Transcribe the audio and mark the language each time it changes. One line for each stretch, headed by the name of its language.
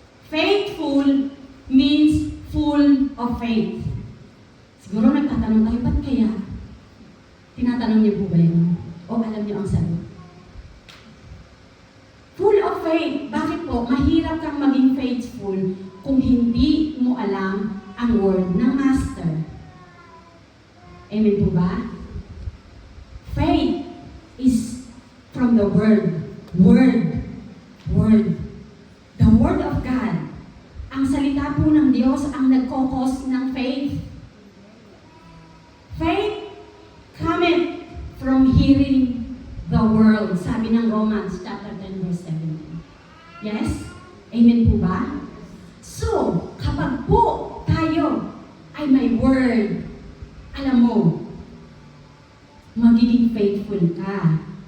English: Faithful means full of faith.
Filipino: Siguro nagtatanong tayo, ba't kaya? Tinatanong niyo po ba yun? O alam niyo ang sagot?
English: Full of faith.
Filipino: Bakit po? Mahirap kang maging faithful kung hindi mo alam ang word ng Master. Amen po ba?
English: Faith is from the Word. Word. The Word of God.
Filipino: Ang salita po ng Diyos ang nagkokos ng faith.
English: Faith cometh from hearing the word.
Filipino: Sabi ng Romans chapter 10 verse 17. Yes? Amen po ba? So, kapag po tayo ay may word, alam mo, magiging faithful ka.